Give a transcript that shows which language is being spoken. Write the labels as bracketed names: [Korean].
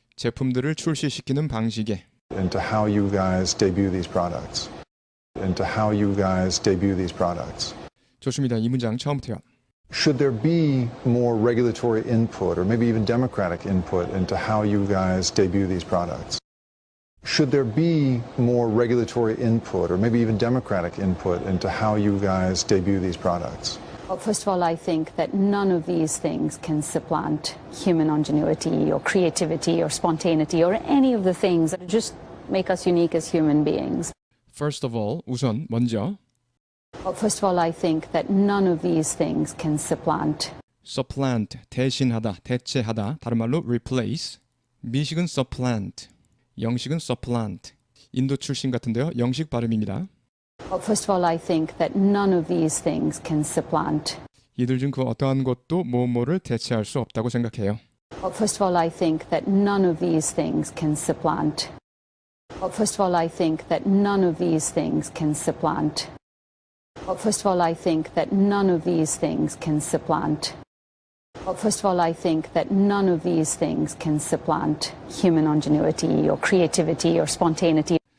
[Korean] 제품들을 출시시키는 방식에 [English] into how you guys debut these products? Into how you guys debut these products. [Korean] 좋습니다. 이 문장 처음부터요. [English] Should there be more regulatory input or maybe even democratic input into how you guys debut these products? Should there be more regulatory input or maybe even democratic input into how you guys debut these products? Well, first of all, I think that none of these things can supplant human ingenuity or creativity or spontaneity or any of the things that just make us unique as human beings. First of all, [Korean] 우선 먼저 [English] Well, first of all, I think that none of these things can supplant. [Korean] supplant, 대신하다, 대체하다, 다른 말로 replace. 미식은 supplant, 영식은 supplant. 인도 출신 같은데요. 영식 발음입니다. [English] Well, first of all, I think that none of these things can supplant. [Korean] 이들 중 그 어떠한 것도 뭐뭐를 대체할 수 없다고 생각해요. [English] Well, first of all, I think that none of these things can supplant. Well, first of all, I think that none of these things can supplant. Well, first of all, I think that none of these things can supplant. Well, first of all, I think that none of these things can supplant human ingenuity or creativity or spontaneity.